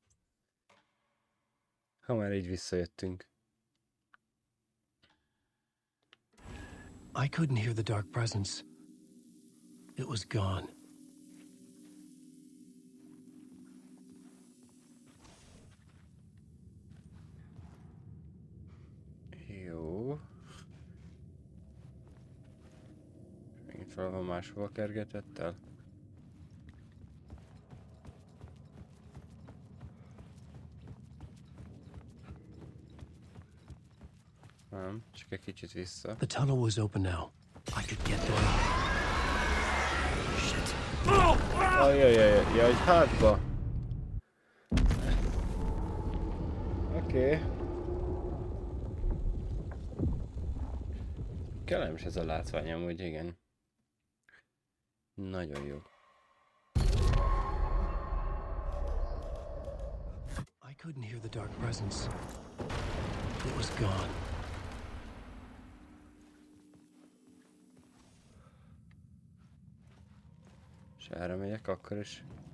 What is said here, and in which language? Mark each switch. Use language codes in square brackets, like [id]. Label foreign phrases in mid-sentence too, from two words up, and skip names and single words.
[hu] Ha már így visszajöttünk. [en] I couldn't hear the dark presence. It was gone. [hu] Jó. Megint valahol máshova kergetett el. Nem, csak egy kicsit vissza. [en] The tunnel was open now. I could get there. Shit. [hu] Ajajajaj, egy hátba. Oké. Kellemes ez a látvány amúgy, igen. Nagyon jó. [en] I couldn't hear the dark presence. It was gone. [hu] És erre megyek akkor is.